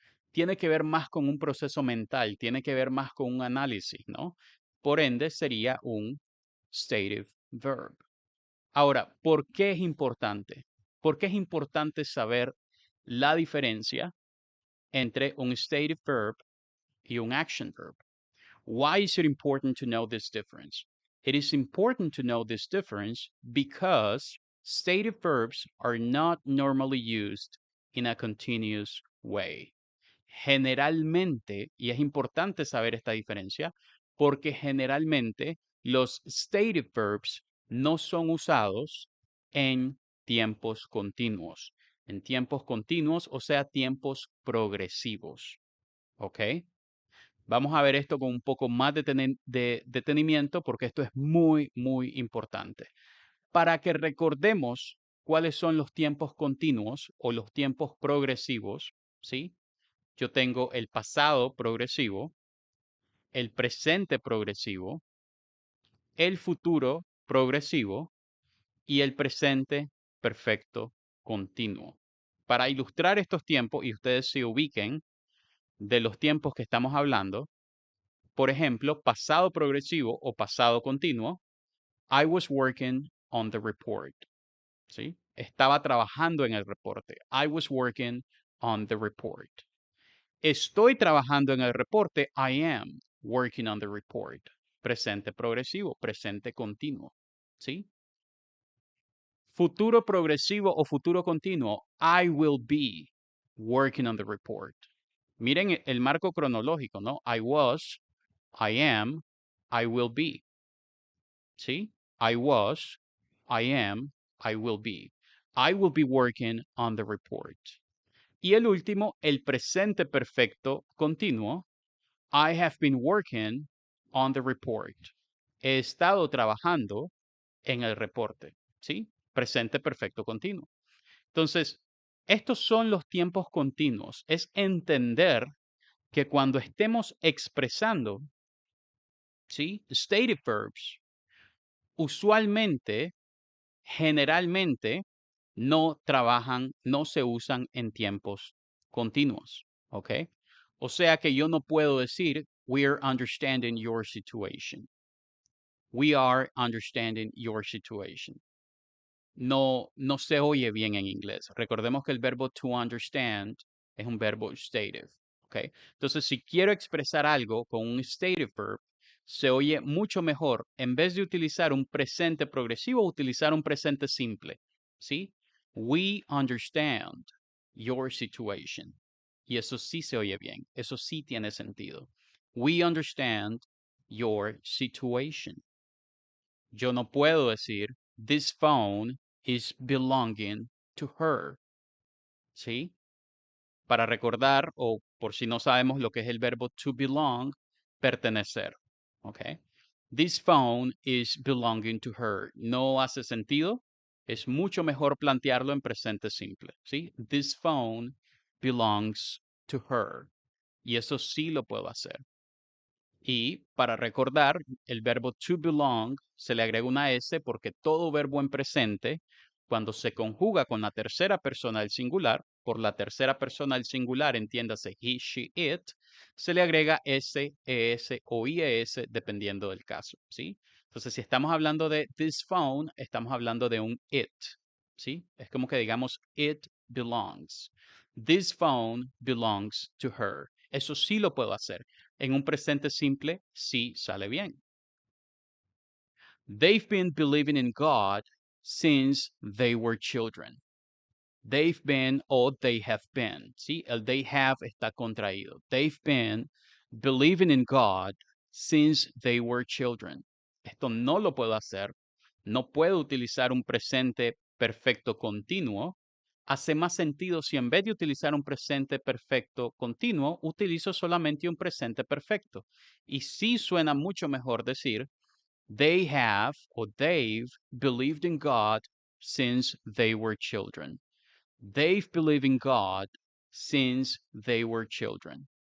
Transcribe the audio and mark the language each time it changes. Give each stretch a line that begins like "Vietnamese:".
Spanish: Tiene que ver más con un proceso mental, tiene que ver más con un análisis, ¿no? Por ende, sería un stative verb. Ahora, ¿por qué es importante? ¿Por qué es importante saber la diferencia entre un stative verb y un action verb?
English: Why is it important to know this difference? It is important to know this difference because stative verbs are not normally used in a continuous way.
Spanish: Generalmente, y es importante saber esta diferencia, porque generalmente los stative verbs no son usados en tiempos continuos. En tiempos continuos, o sea, tiempos progresivos. ¿Ok? Vamos a ver esto con un poco más de detenimiento porque esto es muy, muy importante. Para que recordemos cuáles son los tiempos continuos o los tiempos progresivos, ¿sí? Yo tengo el pasado progresivo, el presente progresivo, el futuro progresivo y el presente perfecto continuo. Para ilustrar estos tiempos y ustedes se ubiquen de los tiempos que estamos hablando, Por ejemplo, pasado progresivo o pasado continuo.
English: I was working on the report.
Spanish: ¿Sí? Estaba trabajando en el reporte.
English: I was working on the report.
Spanish: Estoy trabajando en el reporte.
English: I am working on the report.
Spanish: Presente progresivo, presente continuo.
English: ¿Sí?
Spanish: Futuro progresivo o futuro continuo.
English: I will be working on the report.
Spanish: Miren el marco cronológico, ¿no?
English: I was, I am, I will be. ¿Sí? I was, I am, I will be. I will be working on the report.
Spanish: Y el último, el presente perfecto continuo.
English: I have been working on the report.
Spanish: He estado trabajando en el reporte. ¿Sí? Presente perfecto continuo. Entonces, estos son los tiempos continuos. Es entender que cuando estemos expresando, ¿sí? Stative verbs, usualmente, generalmente, no trabajan, no se usan en tiempos continuos, ¿ok? O sea que yo no puedo decir,
English: we're understanding your situation. We are understanding your situation.
Spanish: No se oye bien en inglés. Recordemos que el verbo to understand es un verbo stative, ¿ok? Entonces, si quiero expresar algo con un stative verb, se oye mucho mejor en vez de utilizar un presente progresivo, utilizar un presente simple, ¿sí?
English: We understand your situation.
Spanish: Y eso sí se oye bien, eso sí tiene sentido.
English: We understand your situation.
Spanish: Yo no puedo decir,
English: this phone is belonging to her. ¿Sí?
Spanish: Para recordar, o por si no sabemos lo que es el verbo to belong, pertenecer. ¿Ok?
English: This phone is belonging to her.
Spanish: No hace sentido. Es mucho mejor plantearlo en presente simple. ¿Sí?
English: This phone belongs to her.
Spanish: Y eso sí lo puedo hacer. Y para recordar, el verbo to belong se le agrega una S porque todo verbo en presente, cuando se conjuga con la tercera persona del singular, por la tercera persona del singular, entiéndase he, she, it, se le agrega S, ES o IES dependiendo del caso, ¿sí? Entonces, si estamos hablando de this phone, estamos hablando de un it, ¿sí? Es como que digamos it belongs.
English: This phone belongs to her.
Spanish: Eso sí lo puedo hacer. En un presente simple, sí sale bien.
English: They've been believing in God since they were children. They've been o they have been.
Spanish: ¿Sí? El they have está contraído.
English: They've been believing in God since they were children.
Spanish: Esto no lo puedo hacer. No puedo utilizar un presente perfecto continuo. Hace más sentido si en vez de utilizar un presente perfecto continuo, utilizo solamente un presente perfecto. Y sí suena mucho mejor decir,
English: they have or they've believed in God since they were children. They've believed in God since they were children.